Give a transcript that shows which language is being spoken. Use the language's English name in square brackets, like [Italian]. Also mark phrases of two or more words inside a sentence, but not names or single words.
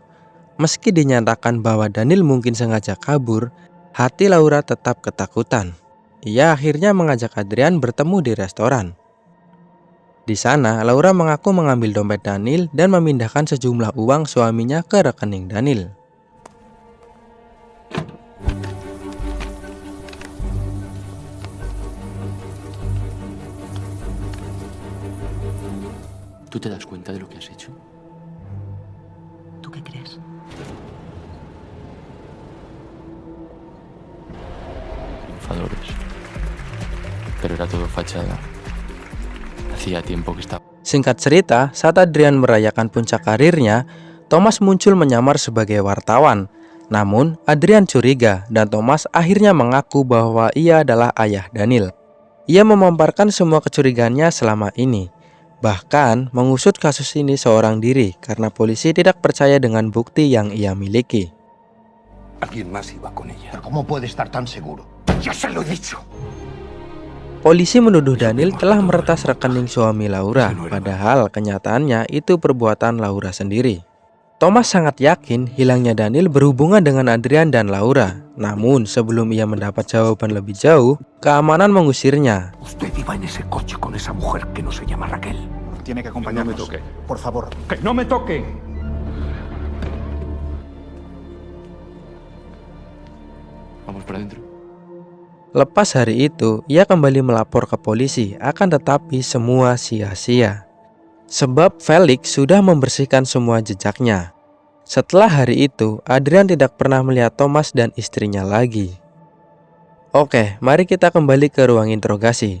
[Indonesian] Meski dinyatakan bahwa Daniel mungkin sengaja kabur, hati Laura tetap ketakutan. Ia akhirnya mengajak Adrian bertemu di restoran. Di sana, Laura mengaku mengambil dompet Daniel dan memindahkan sejumlah uang suaminya ke rekening Daniel. [Spanish] ¿Tú te das cuenta de lo que has hecho? ¿Tú qué crees? Triunfadores. Pero era todo fachada. Hacía tiempo que estaba... [Indonesian] Singkat cerita, saat Adrian merayakan puncak karirnya, Thomas muncul menyamar sebagai wartawan. Namun, Adrian curiga dan Thomas akhirnya mengaku bahwa ia adalah ayah Daniel. Ia memamparkan semua kecurigaannya selama ini. Bahkan, mengusut kasus ini seorang diri karena polisi tidak percaya dengan bukti yang ia miliki. [Spanish] Alguien más iba con ella. ¿Pero cómo puede estar tan seguro? ¡Ya se lo he dicho! [Indonesian] Polisi menuduh Daniel telah meretas rekening suami Laura, padahal kenyataannya itu perbuatan Laura sendiri. Thomas sangat yakin hilangnya Daniel berhubungan dengan Adrian dan Laura. Namun sebelum ia mendapat jawaban lebih jauh, keamanan mengusirnya. [Spanish] Usted iba en ese coche con esa mujer que no se llama Raquel. Tiene que acompañarnos. No me toque. Por favor. ¡Que no me toque! Vamos para adentro. [Indonesian] Lepas hari itu, ia kembali melapor ke polisi, akan tetapi semua sia-sia. Sebab Felix sudah membersihkan semua jejaknya. Setelah hari itu, Adrian tidak pernah melihat Thomas dan istrinya lagi. Oke, mari kita kembali ke ruang interogasi.